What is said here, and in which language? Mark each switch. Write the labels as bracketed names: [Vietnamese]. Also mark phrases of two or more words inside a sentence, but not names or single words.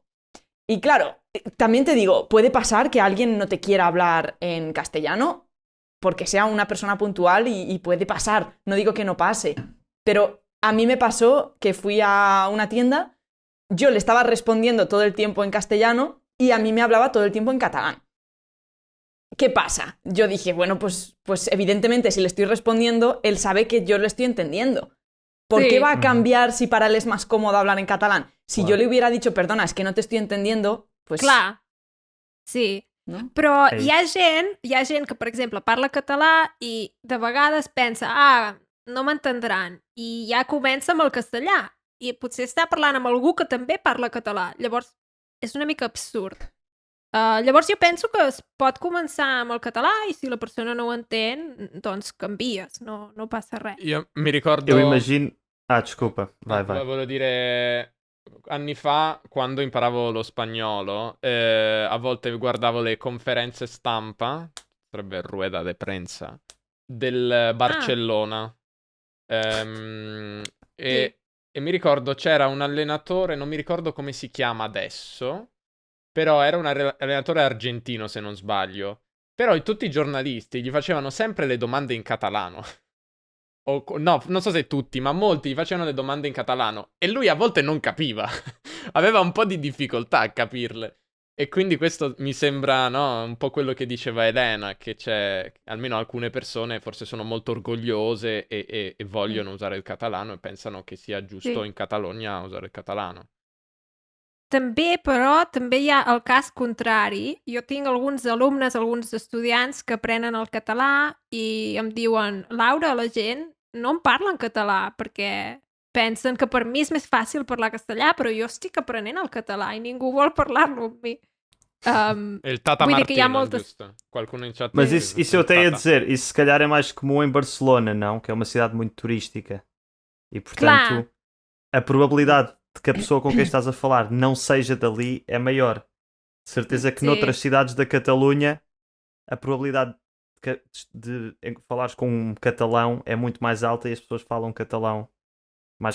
[Spanish] Y claro, también te digo, puede pasar que alguien no te quiera hablar en castellano porque sea una persona puntual y puede pasar, no digo que no pase, pero a mí me pasó que fui a una tienda, yo le estaba respondiendo todo el tiempo en castellano y a mí me hablaba todo el tiempo en catalán. ¿Qué pasa? Yo dije, bueno, pues evidentemente si le estoy respondiendo, él sabe que yo lo estoy entendiendo. ¿Por Sí. qué va a cambiar si para él es más cómodo hablar en catalán? Si Claro. yo le hubiera dicho, perdona, es que no te estoy entendiendo, pues... [Catalan] Clar. Sí. No? Però És- hi ha gent que, per exemple, parla català i de vegades pensa, no m'entendran, i ja comença amb el castellà. I potser està parlant amb algú que també parla català. Llavors, és una mica absurd. Llavors jo penso que es pot començar amb el català i si la persona no ho entén, doncs canvies, no passa res. [Italian] Io mi ricordo... [Portuguese] Eu imagino... Ah, desculpa. Vai. [Italian] Volevo dire, anni fa, quando imparavo lo spagnolo, a volte guardavo le conferenze stampa, sarebbe [Spanish] rueda de prensa, [Italian] del Barcellona. E mi ricordo c'era un allenatore, non mi ricordo come si chiama adesso, però era un allenatore argentino, se non sbaglio. Però tutti i giornalisti gli facevano sempre le domande in catalano. No, non so se tutti, ma molti gli facevano le domande in catalano. E lui a volte non capiva. Aveva un po' di difficoltà a capirle. E quindi questo mi sembra, no, un po' quello che diceva Elena, che c'è, almeno alcune persone forse sono molto orgogliose e vogliono usare il catalano e pensano che sia giusto [Catalan] Sí. [Italian] in Catalogna usare il catalano. [Catalan] També, però, també hi ha el cas contrari. Jo tinc alguns alumnes, alguns estudiants que aprenen el català i em diuen, Laura, la gent no em parla en català perquè pensen que per mi és més fàcil parlar castellà, però jo estic aprenent el català i ningú vol parlar-lo amb mi. [Italian] E il Tata [Catalan] vull dir que hi ha [Italian] Martino, [Catalan] moltes... [Italian] giusto? Qualcuno in chat [Portuguese] Mas [Italian] dice [Portuguese] isso eu tenho a [Italian] Tata. [Portuguese] dizer, isso se calhar é mais comum em Barcelona, não? Que é uma cidade muito turística. E portanto, [Spanish] Claro. [Portuguese] a probabilidade de que a pessoa com quem estás a falar não seja dali é maior. De certeza que Sim. noutras cidades da Catalunha a probabilidade de falares com um catalão é muito mais alta e as pessoas falam catalão mais